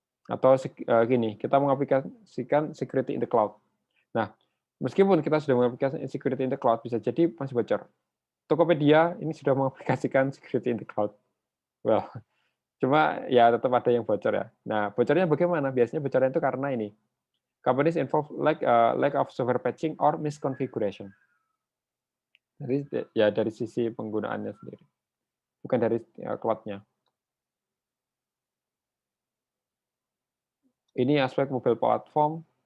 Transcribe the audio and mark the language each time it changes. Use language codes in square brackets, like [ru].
[id] Atau gini, kita mengaplikasikan security in the cloud. Nah, meskipun kita sudah mengaplikasikan security in the cloud, bisa jadi masih bocor. Tokopedia ini sudah mengaplikasikan security in the cloud. Well, cuma ya tetap ada yang bocor ya. Nah, bocornya bagaimana? Biasanya bocornya itu karena ini. [en] Companies involved lack of software patching or misconfiguration. [id] Jadi ya dari sisi penggunaannya sendiri, bukan dari cloud-nya. Ini aspek mobile platform.